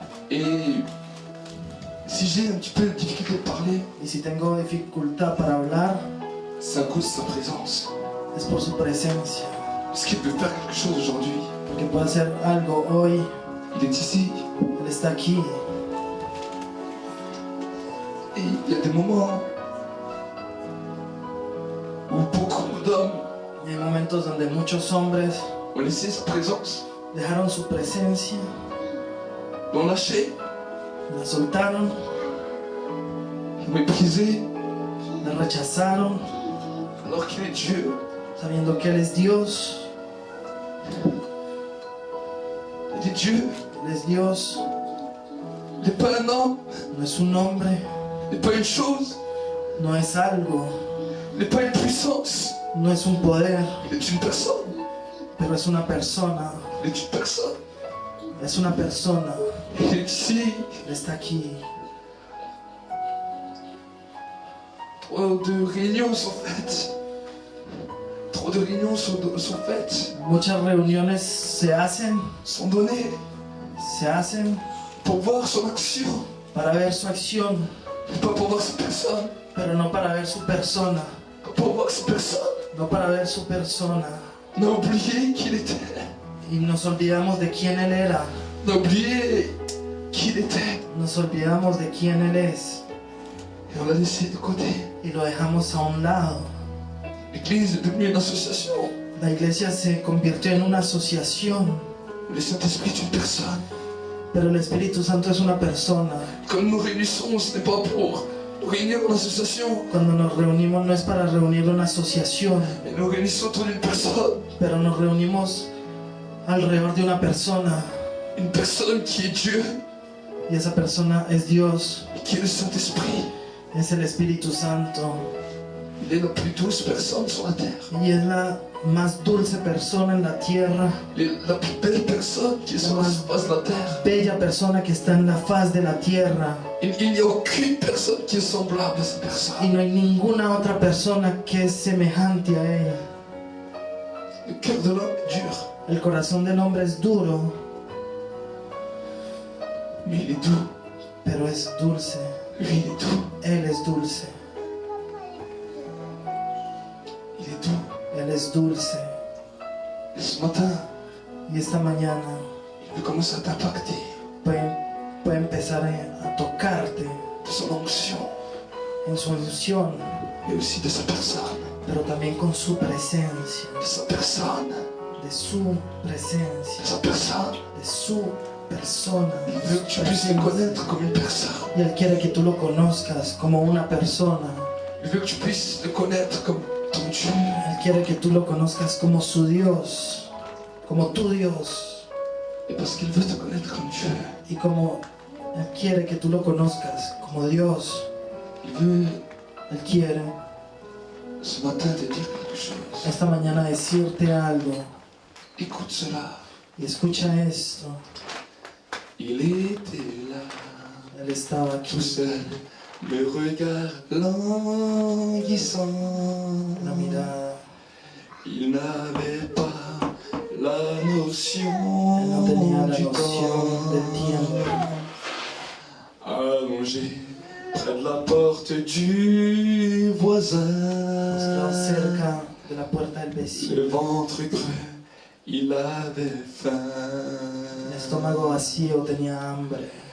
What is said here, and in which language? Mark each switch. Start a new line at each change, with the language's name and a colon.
French: Et si j'ai un petit peu de difficulté de parler,
Spanish: Y si tengo dificultad para hablar,
French: c'est à cause de sa présence.
Spanish: es por su presencia.
French: Parce qu'il peut faire quelque chose aujourd'hui.
Spanish: Porque puede hacer algo hoy.
French: Il est ici.
Spanish: Él está aquí.
French: Et il y a des moments où beaucoup d'hommes
Spanish: Y hay momentos donde muchos hombres
French: ont laissé sa présence,
Spanish: dejaron su presencia,
French: l'ont lâché,
Spanish: la soltaron,
French: l'ont méprisé,
Spanish: la rechazaron,
French: alors qu'il est Dieu.
Spanish: sabiendo que Él es Dios.
French: Il est Dieu.
Spanish: Él es Dios.
French: Il n'est pas un homme.
Spanish: No es un hombre,
French: Il n'est pas une chose.
Spanish: no es algo,
French: Il n'est pas une puissance.
Spanish: no es un poder,
French: Il est une personne.
Spanish: pero es una persona.
French: Il est une personne.
Spanish: Es una persona.
French: Il est ici.
Spanish: Él está aquí.
French: Trop de réunions sont faites. Trop de réunions sont faites,
Spanish: Muchas reuniones se hacen
French: sont données pour voir son action,
Spanish: para ver su acción,
French: pas pour voir sa personne,
Spanish: pero no para ver su persona,
French: pas pour voir sa personne.
Spanish: no para ver su persona.
French: On a oublié qui il était.
Spanish: Y nos olvidamos de quién Él era,
French: On a oublié qui il était.
Spanish: nos olvidamos de quién Él es
French: Et on l'a laissé de côté.
Spanish: y lo dejamos a un lado.
French: L'église est devenue une association.
Spanish: La iglesia se convirtió en una asociación,
French: Le Saint-Esprit est une personne.
Spanish: pero el Espíritu Santo es una persona.
French: Quand nous nous réunissons, ce n'est pas pour nous réunir en association,
Spanish: Cuando nos reunimos no es para reunir una asociación,
French: mais nous réunissons autour d'une personne.
Spanish: pero nos reunimos alrededor de una persona.
French: Une personne qui est Dieu,
Spanish: Y esa persona es Dios,
French: qui est le Saint-Esprit.
Spanish: es el Espíritu Santo.
French: Il est la plus douce personne sur la terre.
Spanish: Y es la más dulce persona en la tierra,
French: Il est la plus belle personne qui est sur la surface de la terre.
Spanish: bella persona que está en la faz de la tierra.
French: Il n'y a aucune personne qui est semblable à cette personne.
Spanish: no hay ninguna otra persona que es semejante a ella.
French: Le cœur de l'homme est dur,
Spanish: El corazón del hombre es duro,
French: mais il est doux.
Spanish: pero es dulce.
French: Lui, il est doux.
Spanish: Él es dulce,
French: Il est doux.
Spanish: Él es dulce.
French: Et ce matin,
Spanish: Y esta mañana
French: il veut commencer à t'impacter
Spanish: puede empezar a tocarte
French: de son onction,
Spanish: en su unción,
French: mais aussi de sa personne.
Spanish: pero también con su presencia,
French: De sa personne.
Spanish: de su
French: De
Spanish: presencia,
French: sa personne.
Spanish: de su persona.
French: Il veut que tu puisses le connaître comme une personne.
Spanish: Y Él quiere que tú lo conozcas como una persona.
French: Il veut que tu puisses le connaître comme ton Dieu.
Spanish: Él quiere que tú lo conozcas como su Dios, como tu Dios.
French: Et parce qu'il veut te connaître comme Dieu,
Spanish: Y como Él quiere que tú lo conozcas como Dios,
French: il veut
Spanish: Él quiere
French: ce matin te dire quelque chose.
Spanish: esta mañana decirte algo.
French: Écoute cela.
Spanish: Y escucha esto.
French: Il était là,
Spanish: Él estaba
French: tout
Spanish: aquí,
French: seul, le regard languissant.
Spanish: la mirada.
French: Il n'avait pas la
Spanish: Él
French: notion
Spanish: no tenía la
French: du
Spanish: noción del
French: temps.
Spanish: tiempo.
French: Allongé près de la porte du voisin,
Spanish: Estaba cerca de la puerta del vecino,
French: le ventre creux il avait faim.
Spanish: El estómago vacío tenía hambre,